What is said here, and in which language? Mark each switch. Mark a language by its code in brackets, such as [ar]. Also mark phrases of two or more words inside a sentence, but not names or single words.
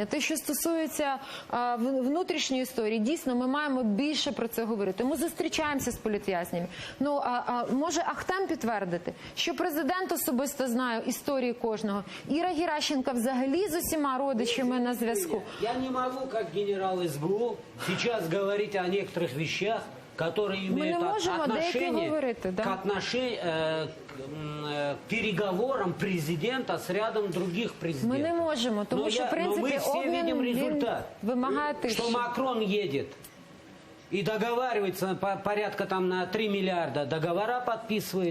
[uk] Те, що стосується внутрішньої історії, дійсно ми маємо більше про це говорити. Ми зустрічаємося з політв'язнями. Може Ахтем підтвердити, що президент особисто знає історії кожного. Іра Геращенко взагалі з усіма родичами на зв'язку. Я не можу, як генерал СБУ, зараз говорити [ru] о некоторых вещах, которые имеют отношение к переговорам президента с рядом других президентов. Мы не можем, потому что, в принципе, мы все видим результат, что Макрон едет и договаривается порядка там на 3 миллиарда, договора подписывает.